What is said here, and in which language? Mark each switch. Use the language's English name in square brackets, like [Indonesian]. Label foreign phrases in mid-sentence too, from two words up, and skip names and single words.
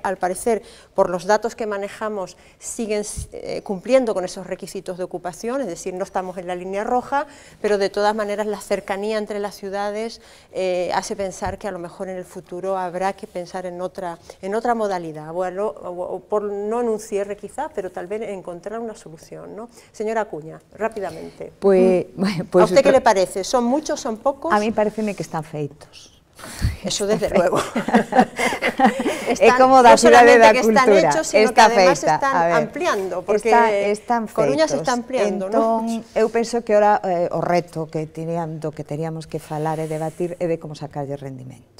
[Spanish] Al parecer, por los datos que manejamos, siguen cumpliendo con esos requisitos de ocupación, es decir, no estamos en la línea roja, pero de todas maneras la cercanía entre las ciudades hace pensar que a lo mejor en el futuro habrá que pensar en otra modalidad, bueno, o por, no en un cierre quizá, pero tal vez encontrar una solución, ¿no? Señora Acuña, rápidamente. Pues, ¿A usted qué le parece? ¿Son muchos, son pocos? [Galician] A mí pareceme que están feitos. [Spanish] Eso desde luego. [Galician] É como da cidade da cultura. [Spanish] Están hechos, sino está que además [Galician] feita. [Spanish] están ampliando, porque están Coruña se [Galician] feitos. [Spanish] está ampliando, [Galician] entón, [Spanish] ¿no? [Galician] Eu penso que ora o reto que teríamos que falar e debatir é de como sacarlle rendimento.